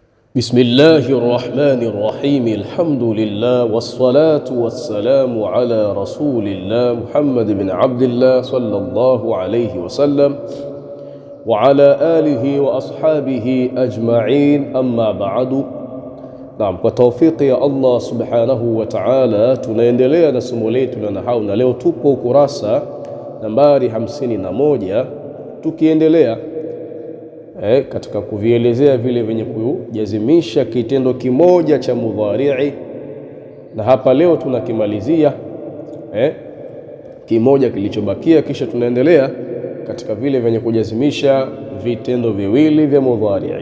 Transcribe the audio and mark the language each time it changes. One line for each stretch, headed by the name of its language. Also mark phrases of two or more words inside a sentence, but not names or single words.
Arabic: بسم الله الرحمن الرحيم. الحمد لله والصلاة والسلام على رسول الله محمد بن عبد الله صلى الله عليه وسلم وعلى آله وأصحابه أجمعين. أما بعد.
Swahili: Naam, kwa tawfiki ya Allah
Arabic: سبحانه وتعالى
Swahili: tunaendelea na somo letu la nahau, na leo tupo ukurasa nambari 51 tukiendelea katika kuvielezea vile vyenye kujazimisha kitendo kimoja cha mudhari'i, na hapa leo tunakimalizia kimoja kilichobakia, kisha tunaendelea katika vile vyenye kujazimisha vitendo viwili vya mudhari'i.